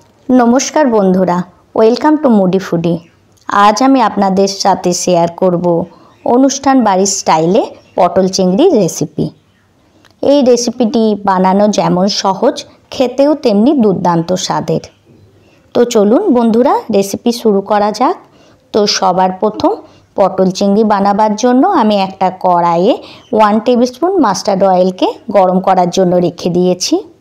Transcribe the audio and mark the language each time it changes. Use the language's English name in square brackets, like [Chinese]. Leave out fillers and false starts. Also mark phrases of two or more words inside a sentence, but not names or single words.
[Bangla] নমস্কার বন্ধুরা [English] welcome to [Bangla] মুডি ফুডি। আজ আমি আপনাদের সাথে শেয়ার করব অনুষ্ঠান বাড়ির স্টাইলে পটল চিংড়ি রেসিপি। এই রেসিপিটি বানানো যেমন সহজ খেতেও তেমনি দুর্দান্ত স্বাদের। তো চলুন বন্ধুরা রেসিপি শুরু করা যাক। তো সবার প্রথম পটল চিংড়ি বানাবার জন্য আমি একটা কড়াইয়ে 1 টেবিলস্পুন [English] mustard oilকে [Bangla] গরম করার জন্য রেখে দিয়েছি।